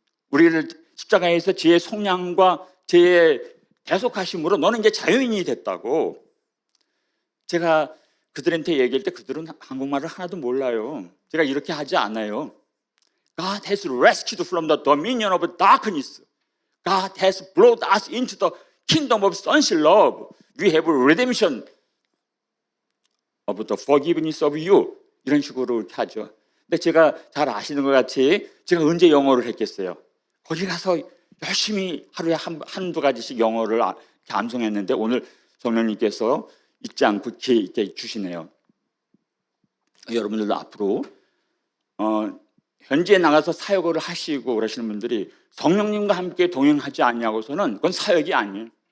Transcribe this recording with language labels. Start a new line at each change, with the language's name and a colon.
Korean: 우리를 십자가에서 죄의 속량과 죄의 대속하심으로 너는 이제 자유인이 됐다고. 제가 그들한테 얘기할 때 그들은 한국말을 하나도 몰라요. 제가 이렇게 하지 않아요.
English: God has rescued from the dominion of darkness. God has brought us into the kingdom of sonship love. We have redemption of the forgiveness of you.
Korean: 이런 식으로 이렇게 하죠. 근데 제가 잘 아시는 것 같이 제가 언제 영어를 했겠어요? 거기 가서 열심히 하루에 한두 가지씩 영어를 이렇게 암송했는데 오늘 성령님께서 잊지 않고 기회 있게 주시네요. 여러분들도 앞으로 현지에 나가서 사역을 하시고 그러시는 분들이 성령님과 함께 동행하지 않냐고서는 그건 사역이 아니에요.